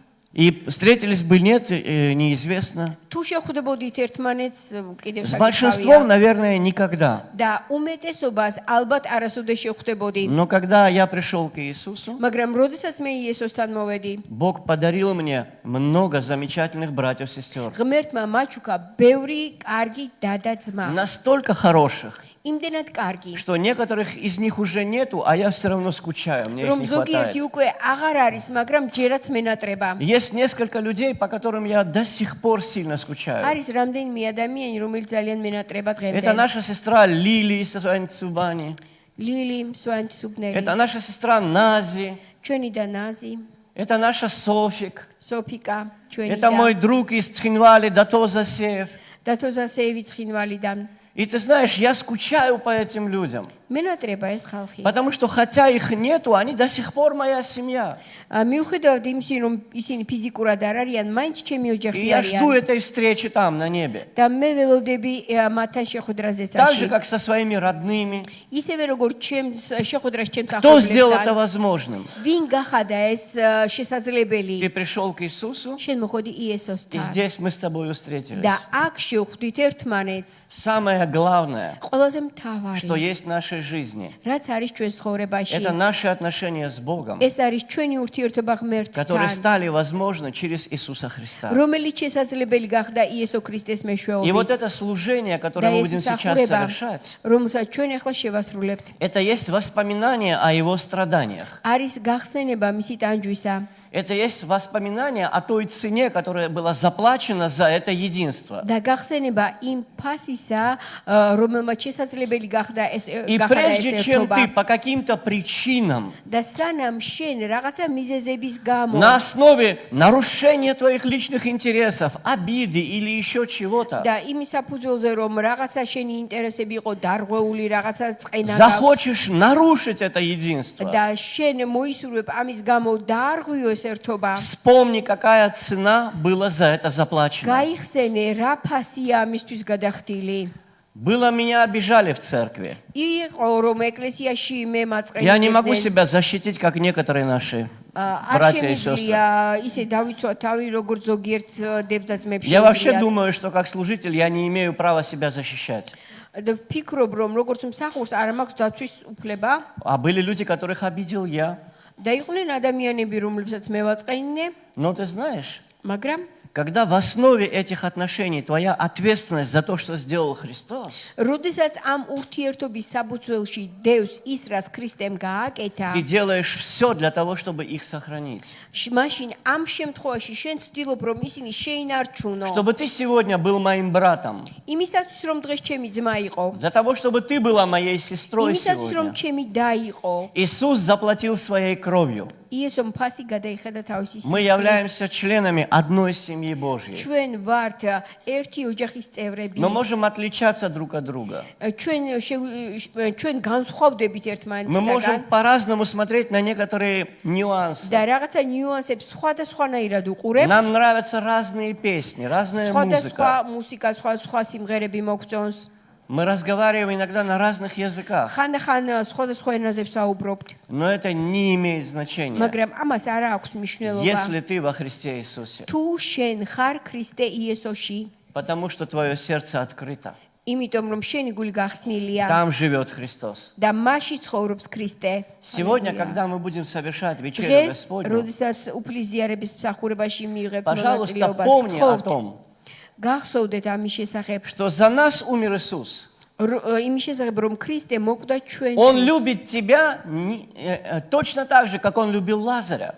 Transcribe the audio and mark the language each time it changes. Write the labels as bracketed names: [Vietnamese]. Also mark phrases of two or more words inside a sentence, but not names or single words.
[Russian] И встретились бы, нет, неизвестно. [Georgian] თუ შევხვდებოდით ერთმანეთს, კიდევ [Russian] С большинством, наверное, никогда. [Georgian] და უმეტესობას ალბათ არასოდეს შევხვდებოდი. [Russian] Но когда я пришел к Иисусу, [Georgian] მაგრამ როდესაც მე იესოსთან მოვედი, [Russian] Бог подарил мне много замечательных братьев и сестер. [Georgian] ღმერთმა მაჩუქა ბევრი კარგი და და ძმა. [Russian] Настолько хороших, [Georgian] იმდენად კარგი, [Russian] что некоторых из них уже нету, а я все равно скучаю, мне их [Georgian] რომ [Russian] не [Georgian] ზოგიერთი [Russian] хватает. [Georgian] უკვე აღარ არის, მაგრამ ჯერაც მენატრება. [Russian] Есть несколько людей, по которым я до сих пор сильно скучаю. [Georgian] არის რამდენიმე ადამიანი, რომელიც ძალიან მენატრება [Russian] Это [Georgian] დღემდე. [Russian] наша сестра Лили из Цубани. [Georgian] ლილი, სვანჩ სუბნელი, [Russian] Это наша сестра Нази. [Georgian] ჩვენი და ნაზი, [Russian] Это наша Софик. [Georgian] სოფიკა, ჩვენი [Russian] Это [Georgian] და [Russian] мой друг из Цхинвали, Дато Засеев. [Georgian] დათოზასეევი ცხინვალიდან. [Russian] И ты знаешь, я скучаю по этим людям. [Georgian] მენატრება ეს ხალხი. [Russian] Потому что хотя их нету, они до сих пор моя семья. [Georgian] მიუხედავად იმისა, რომ ისინი ფიზიკურად არ არიან, მაინც ჩემი [Russian] И [Georgian] ოჯახი [Russian] я жду [Georgian] არიან. [Russian] этой встречи там, на небе. [Georgian] და მე ველოდები მათთან შეხვედრას [Russian] Так же, [Georgian] ზეცაში. [Russian] как со своими родными. [Georgian] ისევე როგორც ჩემს შეხვედრას ჩემს [Russian] Кто сделал это [Georgian] ახლობლებთან. [Russian] возможным? [Georgian] ვინ გახადა ეს შესაძლებელი? [Russian] Ты пришел к Иисусу, [Georgian] შენ მოხდი [Russian] и [Georgian] იესოსთან. [Russian] здесь мы с тобой встретились. [Georgian] და აქ შევხვდით ერთმანეთს. [Russian] Самое главное, [Georgian] ყველაზე [Russian] что [Georgian] მთავარი, [Russian] есть в нашей жизни, [Georgian] რაც არის ჩვენს ცხოვრებაში, [Russian] это наши отношения с Богом, [Georgian] ეს არის ჩვენი ურთიერთობა [Russian] которые [Georgian] ღმერთთან, [Russian] стали возможны через Иисуса Христа. [Georgian] რომელიც შესაძლებელი გახდა იესო ქრისტეს [Russian] И вот [Georgian] მეშვეობით. [Russian] это служение, которое Да, мы если будем сейчас [Georgian] сахурeba. [Russian] совершать, [Georgian] რომელსაც ჩვენ ახლა შევასრულებთ. [Russian] это есть воспоминание о Его страданиях. [Georgian] არის გახსენება მისი ტანჯვისა [Russian] Это есть воспоминание о той цене, которая была заплачена за это единство. [Georgian] და გახსენება იმ ფასისა, რომელმაც შესაძლებელი გახდა ეს [Russian] И [Georgian] გახდა ეს [Russian] прежде чем ты [Georgian] ერთობა. [Russian] по каким-то причинам, [Georgian] და სანამ შენ რაღაცა მიზეზების გამო [Russian] на основе нарушения твоих личных интересов, обиды или еще чего-то, [Georgian] და იმის საფუძველზე რომ რაღაცა შენი ინტერესები იყო დარღვეული, რაღაცა წენა გაქვს [Russian] захочешь нарушить это единство, [Georgian] და შენ მოისურვებ ამის გამო დაარღვიოს ეს ერთობა. [Russian] Вспомни, какая цена была за это заплачена. [Georgian] გაიხსენე რა ფასია ამისთვის გადახდილი. [Russian] Было, меня обижали в церкви. [Georgian] იყო რომ ეკლესიაში მე [Russian] Я не могу [Georgian] მაწყენებდნენ. [Russian] себя защитить, как некоторые наши [Georgian] არ [Russian] братья и сестры. [Georgian] შემიძლია ისე დავიცვა თავი როგორც ზოგიერთ დებსაცმებს. [Russian] Я вообще думаю, что как служитель я не имею права себя защищать. [Georgian] და ვფიქრობ რომ როგორც მსახურს არ მაქვს დაცვის უფლება. [Russian] А были люди, которых обидел я. [Georgian] და იყვნენ ადამიანები რომლებსაც მე ვაწყენინე, [Russian] Но ты знаешь, [Georgian] მაგრამ [Russian] когда в основе этих отношений твоя ответственность за то, что сделал Христос, [Georgian] როდესაც ამ ურთიერთობის საბუცველში დევს ის რაც ქრისტემ გააკეთა, [Russian] ты делаешь все для того, чтобы их сохранить. [Georgian] მაშინ ამ შემთხვევაში შენ ცდილობ რომ ისინი შეინარჩუნო. [Russian] Чтобы ты сегодня был моим братом. [Georgian] იმისათვის რომ დღეს ჩემი ძმა იყო, [Russian] Для того, чтобы ты была моей сестрой [Georgian] იმისათვის რომ [Russian] сегодня. [Georgian] ჩემი და იყო, [Russian] Иисус заплатил своей кровью. [Georgian] იესომ ფასი გადაიხადა თავისი [Russian] Мы [Georgian] სისხლით. [Russian] являемся членами одной семьи Божьей. [Georgian] ჩვენ ვართ ერთი ოჯახის წევრები. [Russian] Мы можем отличаться друг от друга. [Georgian] ჩვენ განსხვავდებით [Russian] Мы [Georgian] ერთმანეთისგან [Russian] можем по-разному смотреть на некоторые нюансы. [Georgian] და რაღაცა ნიუანსებს სხვადასხვანაირად უყურებთ. [Russian] Нам нравятся разные песни, разная [Georgian] სხვადასხვა [Russian] музыка. [Georgian] მუსიკა, სხვა სიმღერები მოგწონს. [Russian] Мы разговариваем иногда на разных языках. [Georgian] ხანდახან სხვადასხვა ენაზე ვსაუბრობთ, [Russian] Но это не имеет значения, [Georgian] მაგრამ ამას არ აქვს მნიშვნელობა. [Russian] если ты во Христе Иисусе. [Georgian] თუ შენ ხარ ქრისტე იესოში, [Russian] Потому что твое сердце открыто. [Georgian] იმიტომ რომ შენი გული გახსნილია [Russian] Там живет Христос. [Georgian] და მასში ცხოვრობს ქრისტე. [Russian] Сегодня, когда мы будем совершать вечерю [Georgian] დღეს, [Russian] Господню, [Georgian] როდესაც უფლის ზიარების მსახურებაში მიიღებ [Russian] пожалуйста, [Georgian] მონაწილეობას, [Russian] помни о [Georgian] გთხოვთ, [Russian] том, [Georgian] გახსოვდეთ ამის შესახებ, [Russian] что за нас умер Иисус. [Georgian] იმის შესახებ, რომ ქრისტე მოკვდა [Russian] Он [Georgian] ჩვენთვის. [Russian] любит тебя точно так же, как Он любил Лазаря.